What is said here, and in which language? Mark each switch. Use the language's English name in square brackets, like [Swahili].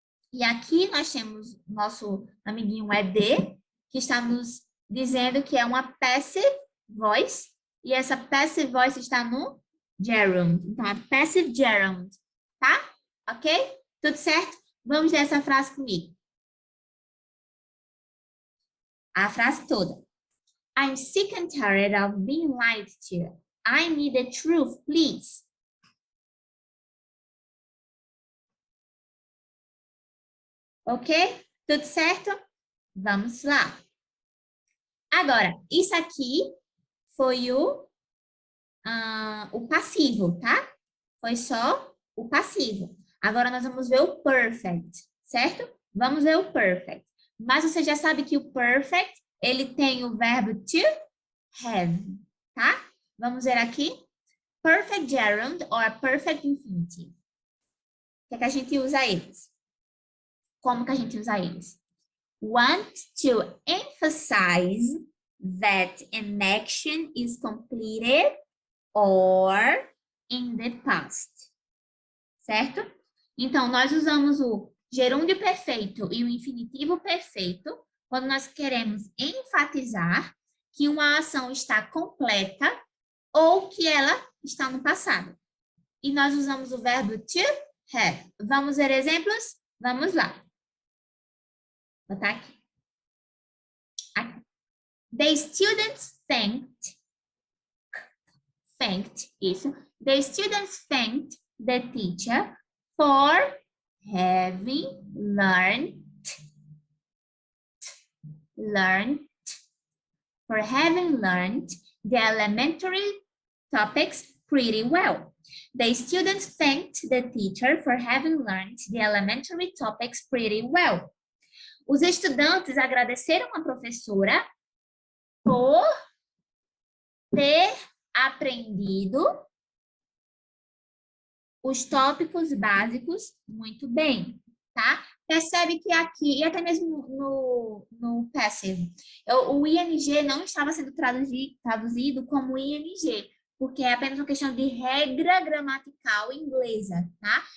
[Portuguese] E aqui nós temos nosso amiguinho ed, que está nos dizendo que é uma passive voice, e essa passive voice está no gerund. Então, é passive gerund, tá? Ok? Tudo certo? Vamos ler essa frase comigo. A frase toda. [English] I'm sick and tired of being lied to. I need the truth, please. [Portuguese] Ok? Tudo certo? Vamos lá. Agora, isso aqui foi o passivo, tá? Foi só o passivo. Agora nós vamos ver o perfect, certo? Vamos ver o perfect. Mas você já sabe que o perfect, ele tem o verbo to have, tá? Vamos ver aqui. [English] Perfect gerund or perfect infinitive. [Portuguese] O que é que a gente usa eles? Como que a gente usa eles? [English] Want to emphasize that an action is completed or in the past. [Portuguese] Certo? Então, nós usamos o gerúndio perfeito e o infinitivo perfeito quando nós queremos enfatizar que uma ação está completa ou que ela está no passado. E nós usamos o verbo to have. Vamos ver exemplos? Vamos lá. Vou botar aqui. [English] The students The students thanked the teacher for having learned the elementary topics pretty well. The students thanked the teacher for having learned the elementary topics pretty well. [Portuguese] Os estudantes agradeceram a professora por ter aprendido os tópicos básicos muito bem, tá? Percebe que aqui, e até mesmo no passive, o ing não estava sendo traduzido como ing, porque é apenas uma questão de regra gramatical inglesa, tá?